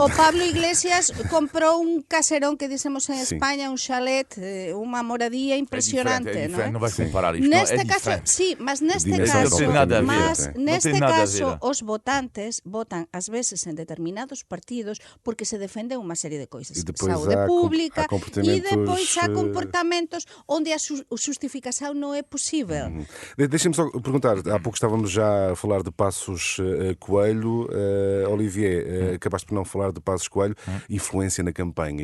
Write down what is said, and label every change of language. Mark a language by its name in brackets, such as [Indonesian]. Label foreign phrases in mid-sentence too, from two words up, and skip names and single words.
[Galician] O Pablo Iglesias comprou un caserón que dixemos en España, un chalet, unha moradía impresionante, é diferente, non vai comparar isto. Neste caso, sí, mas neste caso os votantes votan ás veces en determinados partidos porque se defende unha serie de coisas, saúde pública, e depois há comportamentos onde a justificação non é possível. [Portuguese] Deixem-me só perguntar, há pouco estávamos já a falar de Passos Coelho. Olivier, acabaste por não falar de Passos Coelho, influência na campanha.